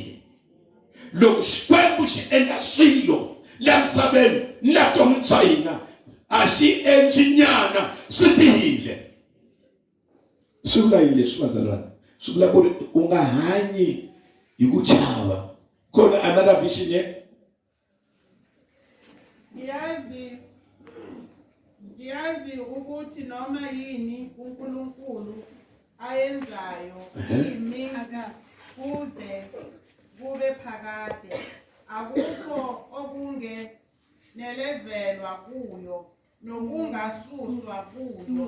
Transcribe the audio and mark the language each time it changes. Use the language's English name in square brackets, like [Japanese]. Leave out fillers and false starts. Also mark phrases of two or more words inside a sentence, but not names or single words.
[Tsonga] Loko Xikwembu xi endla swilo laha misaveni ni laha vuton'wini bya hina, a xi endli nyana swi tiyile. Swi vula yini leswi bazalwane? Swi vula ku ri u nga hanyi hi ku chava. Khona [English] another vision here. [Zulu] Ngiyazi ukuthi noma yini uNkulunkulu ayenzayo yimi kuze kube phakade, akukho okungenelezelwa kuyo nokungasuswa kuyo.